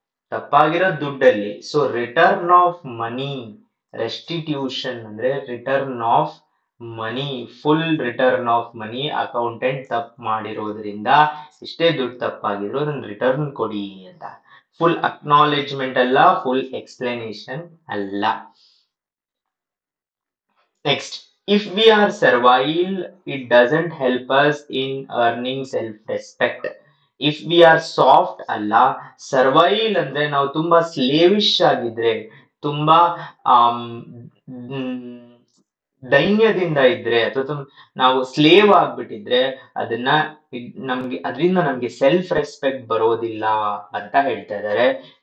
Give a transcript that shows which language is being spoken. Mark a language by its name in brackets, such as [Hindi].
[Kannada] ತಪ್ಪಾಗಿರೋ ದುಡ್ಡಲ್ಲಿ. So return of money, restitution ಅಂದ್ರೆ return of money, full return of money accountant ತಪ್ಪು ಮಾಡಿರೋದ್ರಿಂದ ಇಷ್ಟೇ ದುಡ್ಡು ತಪ್ಪಾಗಿದ್ರು ಅದನ್ನ ರಿಟರ್ನ್ ಕೊಡಿ ಅಂತ. ಫುಲ್ ಅಕ್ನಾಲೆಜ್ಮೆಂಟ್ ಅಲ್ಲ, ಫುಲ್ ಎಕ್ಸ್ಪ್ಲನೇಷನ್ ಅಲ್ಲ. [English] Next, if we are servile, it doesn't help us in earning self-respect. If we are soft [Kannada] ಅಲ್ಲ, ಸರ್ವೈಲ್ ಅಂದ್ರೆ ನಾವು ತುಂಬಾ ಸ್ಲೇವಿಶ್ ಆಗಿದ್ರೆ, ತುಂಬಾ ಆಮ್, ಮ್, ದೈನ್ಯದಿಂದ ಇದ್ರೆ, ಅಥವಾ ನಾವು ಸ್ಲೇವ್ ಆಗ್ಬಿಟ್ಟಿದ್ರೆ ಅದನ್ನ ಅದರಿಂದ ನಮ್ಗೆ ಸೆಲ್ಫ್ ರೆಸ್ಪೆಕ್ಟ್ ಬರೋದಿಲ್ಲ ಅಂತ ಹೇಳ್ತಾ ಇದ್ದಾರೆ.